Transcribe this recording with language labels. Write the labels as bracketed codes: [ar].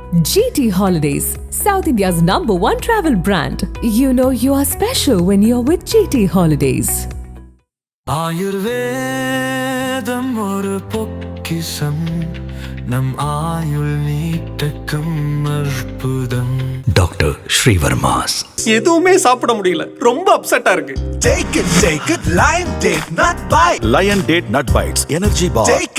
[en] GT Holidays, South India's #1 travel brand. You know you are special when you're with GT Holidays. [ta] ஆயுர்வேதம் ஒரு பொக்கிஷம், நம் ஆயுள் நீட்டக்கும் அற்புதம். டாக்டர் ஸ்ரீவர்மாஸ். எதுவுமே சாப்பிட முடியல, ரொம்ப அப்செட்டா இருக்கு. [en] Take it, Lion Date Nut Bites. [ta] Lion Date Nut Bites energy bar.